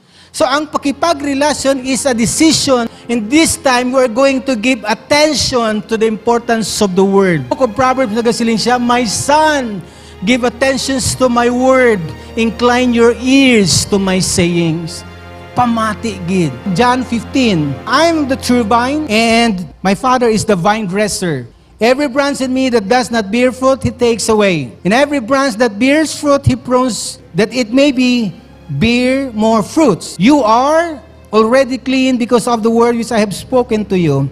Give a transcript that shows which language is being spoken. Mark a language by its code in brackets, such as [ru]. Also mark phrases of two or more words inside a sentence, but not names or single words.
[hil] So ang pakipagrelasyon [en] is a decision. In this time, we're going to give attention to the importance of the Word. Book of Proverbs, [hil] nagasiling siya, [en] "My son, give attention to my word. Incline your ears to my sayings." [hil] Pamati gid. [en] John 15, "I'm the true vine, and my Father is the vine dresser. Every branch in me that does not bear fruit, He takes away. And every branch that bears fruit, He prunes, that it may bear more fruits. You are already clean because of the word which I have spoken to you.